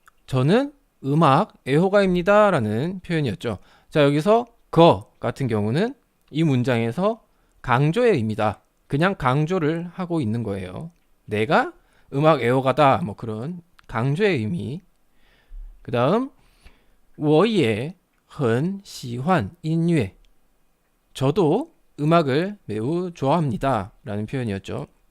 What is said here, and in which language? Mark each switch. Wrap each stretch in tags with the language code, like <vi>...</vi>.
<ko>저는 음악 애호가입니다 라는 표현이었죠. 자, 여기서 거 같은 경우는 이 문장에서 강조의 의미다. 그냥 강조를 하고 있는 거예요. 내가 음악 애호가다, 뭐 그런 강조의 의미.</ko> <zh>그 다음 我也很喜欢音乐.</zh> <ko>저도 음악을 매우 좋아합니다 라는 표현이었죠.</ko>